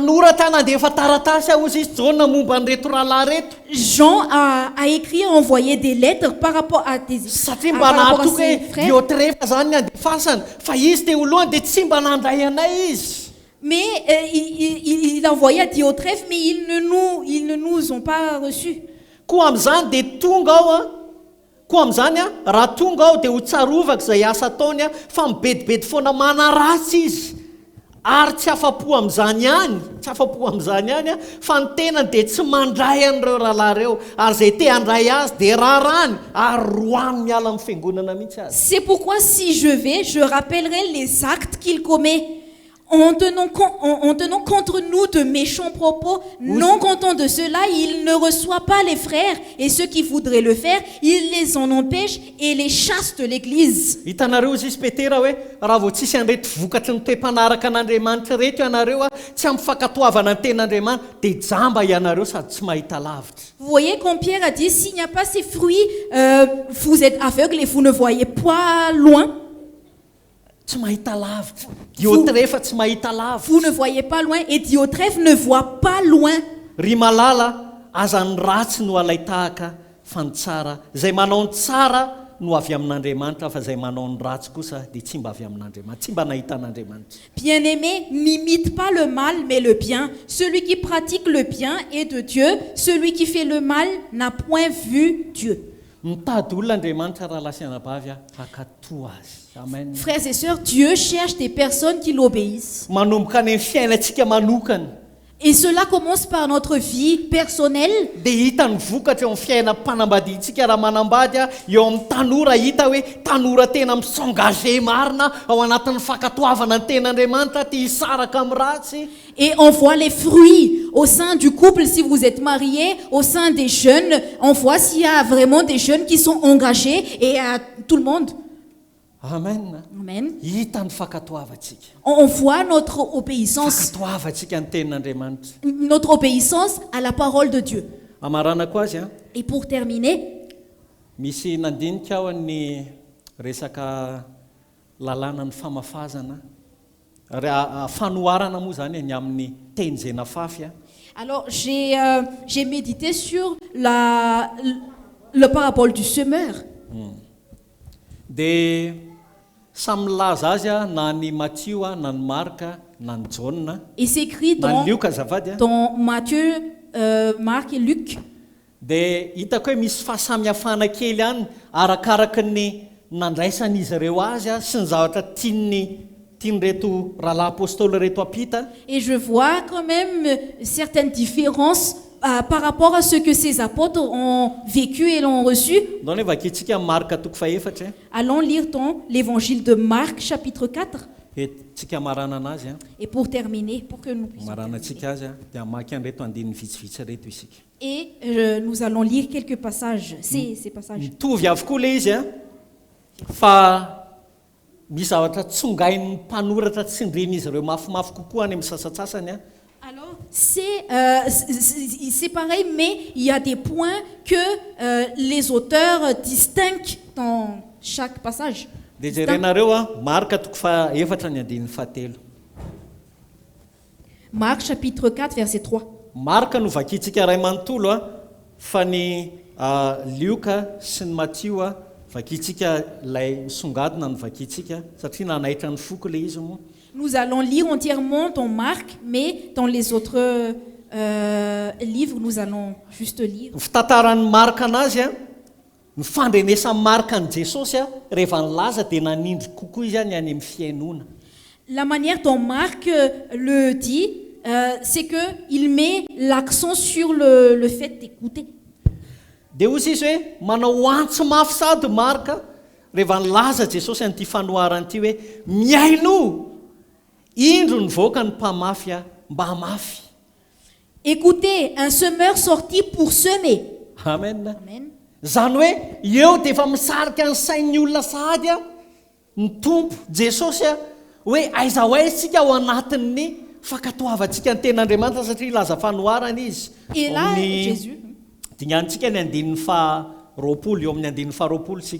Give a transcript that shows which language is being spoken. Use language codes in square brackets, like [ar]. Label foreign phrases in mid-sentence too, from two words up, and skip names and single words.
[fr] Jean a écrit et envoyé des lettres par rapport à ses frères. Mais il a envoyé à Diotrephe, mais ils ne nous ont pas reçus. [mg] Koa amin'izany dia tonga raha tonga aho dia ho tsarovako izay asa ataony fa mibedibedy foana manaratsy izy ary tsy afa-po amin'izany ihany fa ny tenany dia tsy mandray an'ireo rahalahy ireo ary izay te handray azy dia rarany ary roany miala amin'ny fiangonana mihitsy azy. [fr] C'est pourquoi si je vais, je rappellerai les actes qu'il commet. En tenant contre nous de méchants propos, non content de cela, il ne reçoit pas les frères, et ceux qui voudraient le faire, il les en empêche et les chasse de l'église. [mg] Hitanareo izy Petera hoe raha vao tsisy an'irety vokatry ny toe-mpanaraka an'Andriamanitra reto ianareo tsy am'fakatoavana ny ten'Andriamanitra dia jamba ianareo sady tsy mahita lavitra. [fr] Vous voyez quand Pierre a dit s'il n'y a pas ces fruits, vous êtes aveugles et vous ne voyez pas loin. Vous ne voyez pas loin et Diotrephe ne voit pas loin. [mg] Ry malala aza ny ratsy no alay tahaka fa ny tsara zay manao ny tsara no avy amin'Andriamanitra fa zay manao ny ratsy kosa dia tsy mba avy amin'Andriamanitra, tsy mba nahita an'Andriamanitra. [fr] Bien-aimé, n'imite pas le mal mais le bien. Celui qui pratique le bien est de Dieu, celui qui fait le mal n'a point vu Dieu. [mg] mitady olona Andriamanitra raha lasianabavy hakatoa azy. Amen. [fr] Frères et sœurs, Dieu cherche des personnes qui l'obéissent. [mg] Manomboka any amin'ny fiainantsika manokana. [fr] Et cela commence par notre vie personnelle. [mg] Dia hita ny vokatra eo amin'ny fiainam-panambadiantsika raha manambady eo amin'ny tanora hita hoe tanora tena misengage marina ao anatin'ny fakatoavana ny ten'Andriamanitra tia hisaraka amin'ny ratsy. [fr] Et on voit les fruits au sein du couple si vous êtes mariés, au sein des jeunes. On voit s'il y a vraiment des jeunes qui sont engagés et à tout le monde. Amen. Amen. [mg] Hita ny fakatoavantsika. [fr] On voit notre obéissance. [mg] Fakatoavantsika ny tenin'Andriamanitra. [fr] Notre obéissance à la parole de Dieu. [mg] Amarana koa azy [fr] Et pour terminer, [mg] misy nandinika ao ny resaka lalàna ny famafazana. Fanoharana moa zany ny amin'ny teny izay nafafy. [fr] Alors j'ai médité sur le parabole du semeur. [mg] Dia samy milaza azy na ny Matthieu na ny Marka na ny John. [fr] Et c'est écrit [mg] na ny Luc azafady [fr] dans Matthieu, Marc et Luc. [mg] Dia hitako hoe misy fahasamihafana kely ihany arakaraka ny nandraisan'izy ireo azy sy ny zavatra tian'ireto rahalahy apôstôly reto apita. [fr] Et je vois quand même certaines différences par rapport à ce que ces apôtres ont vécu et l'ont reçu. [mg] Donc ne vakitsika Marka toko faefatra. [fr] Allons lire dans l'évangile de Marc chapitre 4. [mg] Et tsika marana anazy [fr] Et pour terminer, pour que nous puissions [mg] marana tsika azy dia maky an'reto andininy vitsivitsy reto isika. [fr] Et nous allons lire quelques passages, ces passages. [mg] Mitovy avokoa le izy fa misy zavatra tsongain'ny mpanoratra tsindrin'izy ireo mafimafy kokoa any amin'ny sasatsasany. [fr] Alors, c'est pareil, mais il y a des points que les auteurs distinguent dans chaque passage. [mg] Dia jerenareo Marka toko faefatra ny andininy fahatelo. [fr] Marc chapitre 4 verset 3. [mg] Marka no vakitsika ray manontolo fa ny Luka sy ny Matthieu vakitsika lay misongadina no vakitsika satria nanaitra ny foko le izy moa. [fr] Nous allons lire entièrement dans Marc, mais dans les autres livres, nous allons juste lire. [mg] Fitantaran'ny Marka anazy ny fandrenesan'ny Marka ny Jesosy rehefa nilaza dia nanindry kokoa izy any amin'ny fiainona. [fr] La manière dont Marc le dit, c'est qu'il met l'accent sur le fait d'écouter. [mg] Dia ozy izy hoe manao antso mafy sady Marka rehefa nilaza Jesosy an'ity fanoharana ity hoe miaino indro nivoaka ny mpamafy mba hamafy. [fr] Écoutez, un semeur sorti pour semer. Amen. Amen. [mg] Zany hoe eo dia efa misarika ny sain'ny olona sahady ny tompo Jesosy hoe aiza ho aiztsika ao anatin'ny fakatoavantsika ny ten'Andriamanitra satria laza fanoharana izy. [fr] Et là, Jésus. [mg] Dingantsika ny andininy faharoapolo eo amin'ny andininy faharoapolo sika.